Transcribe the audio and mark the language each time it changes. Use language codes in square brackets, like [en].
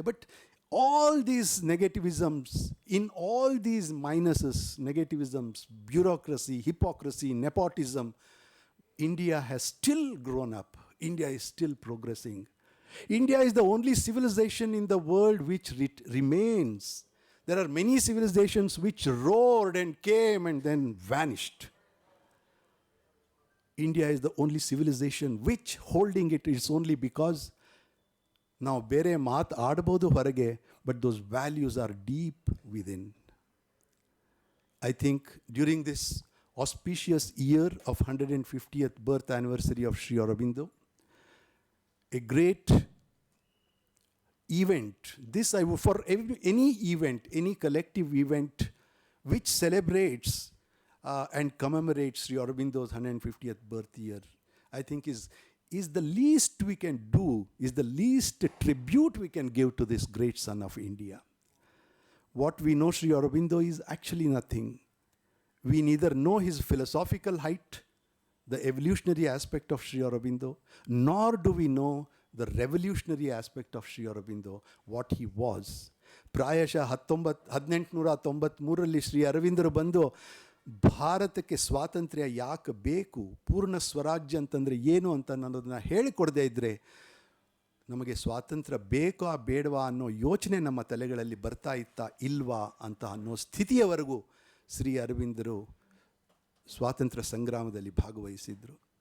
[en] But all these negativisms, in all these minuses, negativisms, bureaucracy, hypocrisy, nepotism, India has still grown up. India is still progressing. India is the only civilization in the world which remains. There are many civilizations which roared and came and then vanished. India is the only civilization which holding it is only because [kn] ನಾವು ಬೇರೆ ಮಾತು ಆಡ್ಬೋದು ಹೊರಗೆ, [en] But those values are deep within. I think during this auspicious year of 150th birth anniversary of Sri Aurobindo, a great event. This for any event, any collective event which celebrates and commemorates Sri Aurobindo's 150th birth year, I think is the least we can do, is the least tribute we can give to this great son of India. What we know Sri Aurobindo is actually nothing. We neither know his philosophical height, the evolutionary aspect of Sri Aurobindo, nor do we know the revolutionary aspect of Sri Aurobindo, what he was. [kn] ಪ್ರಾಯಶಃ 1893ರಲ್ಲಿ ಶ್ರೀ ಅರವಿಂದರು ಬಂದು ಭಾರತಕ್ಕೆ ಸ್ವಾತಂತ್ರ್ಯ ಯಾಕೆ ಬೇಕು, ಪೂರ್ಣ ಸ್ವರಾಜ್ಯ ಅಂತಂದರೆ ಏನು ಅಂತ ಅನ್ನೋದನ್ನು ಹೇಳಿಕೊಡದೇ ಇದ್ದರೆ ನಮಗೆ ಸ್ವಾತಂತ್ರ್ಯ ಬೇಕೋ ಬೇಡವಾ ಅನ್ನೋ ಯೋಚನೆ ನಮ್ಮ ತಲೆಗಳಲ್ಲಿ ಬರ್ತಾ ಇತ್ತಾ ಇಲ್ವಾ ಅಂತ ಅನ್ನೋ ಸ್ಥಿತಿಯವರೆಗೂ ಶ್ರೀ ಅರವಿಂದರು ಸ್ವಾತಂತ್ರ್ಯ ಸಂಗ್ರಾಮದಲ್ಲಿ ಭಾಗವಹಿಸಿದರು.